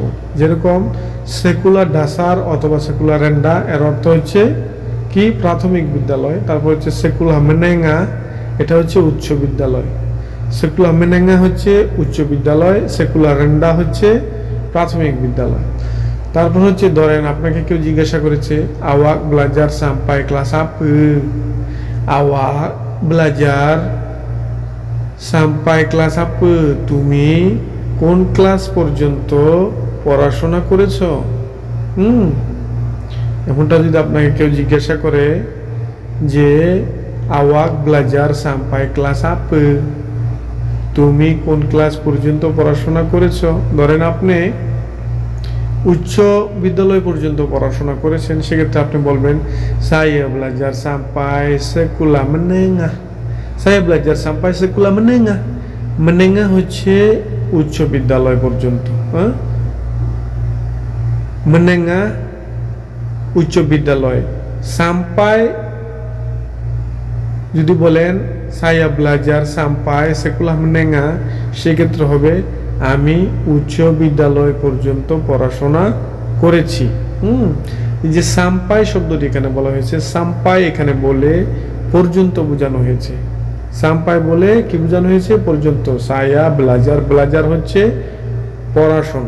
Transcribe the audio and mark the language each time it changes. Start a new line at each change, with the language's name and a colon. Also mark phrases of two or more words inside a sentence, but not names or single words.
Bangla: যেরকম
Malay: sekolah dasar
Bangla: অথবা
Malay: sekolah rendah,
Bangla: এর অর্থ হচ্ছে কি প্রাথমিক বিদ্যালয়। তারপর হচ্ছে
Malay: sekolah menengah,
Bangla: এটা হচ্ছে উচ্চ বিদ্যালয়।
Malay: sekolah menengah
Bangla: হচ্ছে উচ্চ বিদ্যালয়,
Malay: sekolah rendah
Bangla: হচ্ছে প্রাথমিক বিদ্যালয়। তারপর হচ্ছে ধরেন আপনাকে কেউ জিজ্ঞাসা করেছে
Malay: awak belajar sampai kelas apa, awak belajar sampai kelas apa,
Bangla: তুমি কোন ক্লাস পর্যন্ত পড়াশোনা করেছো। এমনটা যদি আপনাকে কেউ জিজ্ঞাসা করে যে
Malay: awak belajar sampai kelas apa,
Bangla: তুমি কোন ক্লাস পর্যন্ত পড়াশোনা করেছো, ধরেন আপনি উচ্চ বিদ্যালয় পর্যন্ত পড়াশোনা করেছেন, সেক্ষেত্রে আপনি বলবেন
Malay: saya belajar sampai sekolah menengah, saya belajar sampai sekolah menengah।
Bangla: menengah হচ্ছে উচ্চ বিদ্যালয় পর্যন্ত, menengah উচ্চ বিদ্যালয়।
Malay: sampai
Bangla: যদি বলেন
Malay: saya belajar sampai sekolah menengah,
Bangla: সেক্ষেত্রে হবে আমি উচ্চ বিদ্যালয় পর্যন্ত পড়াশোনা করেছি। এই যে সাম্পাই শব্দটি এখানে বলা হয়েছে, সাম্পাই এখানে বলে পর্যন্ত বোঝানো হয়েছে। সাম্পাই বলে কি বোঝানো হয়েছে? পর্যন্ত।
Malay: saya belajar,
Bangla: ব্লাজার হচ্ছে পড়াশোনা।